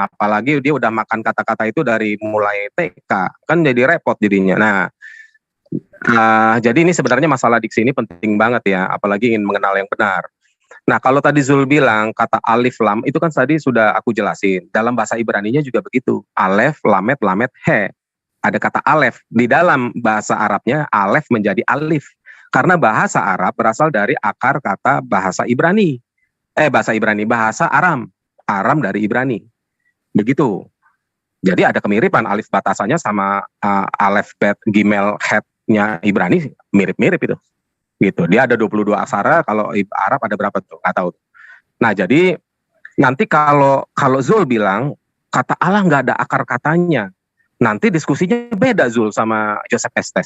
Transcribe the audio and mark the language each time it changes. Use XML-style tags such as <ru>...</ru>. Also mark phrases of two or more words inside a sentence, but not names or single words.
<id>Apalagi dia udah makan kata-kata itu dari mulai TK, kan jadi repot jadinya. Nah, jadi ini sebenarnya masalah diksi ini penting banget ya, apalagi ingin mengenal yang benar. Nah, kalau tadi Zul bilang kata alif lam itu kan tadi sudah aku jelasin. Dalam bahasa Ibraninya juga begitu.</id> <he>אלף, למד, למד, he.</he> <id>Ada kata alef. Di dalam bahasa Arabnya alef menjadi alif. Karena bahasa Arab berasal dari akar kata bahasa Ibrani. Bahasa Aram. Aram dari Ibrani. Begitu. Jadi ada kemiripan alif batasannya sama</id> <he>אלף, בית, גימל,</he> <id>het-nya Ibrani mirip-mirip itu. Gitu. Dia ada 22 aksara, kalau Arab ada berapa tuh? Nggak tahu. Nah, jadi nanti kalau Zul bilang kata Allah nggak ada akar katanya, nanti diskusinya beda Zul sama Joseph Estes.</id>